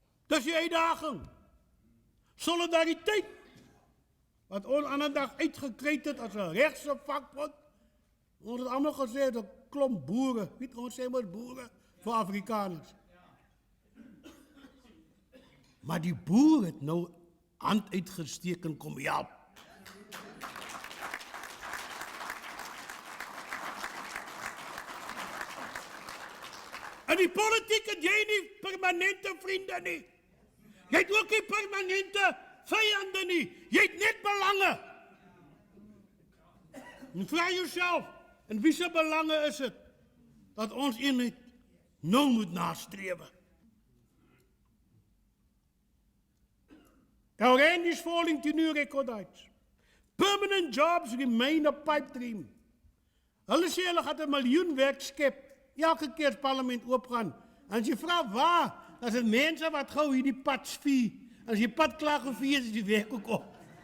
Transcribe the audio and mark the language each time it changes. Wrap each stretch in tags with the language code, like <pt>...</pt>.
<af>Dis die uitdaging. Solidariteit, wat ons ander dag uitgekry het as 'n regse vakbond. Ons het allemaal gesê, 'n klomp boere, weet ons sê maar boere vir Afrikaners. Maar die boer het nou hand uitgesteek en kom help. In die politiek het jy nie permanente vriende nie. Jy het ook nie permanente vyande nie. Jy het net belange. En vraag jouself, in wie se belange is het dat ons eenheid nou moet nastrewe?</af> <en>Our end is falling to new record heights. Permanent jobs remain a pipe dream.</en> <af>Hulle sê hulle gaan 'n miljoen werk skep. Elke keer as parlement oopgaan, en as jy vra waar, dan is mense wat gou hierdie pad svier. As jy pad klaar gevee is die werk ook op.</af>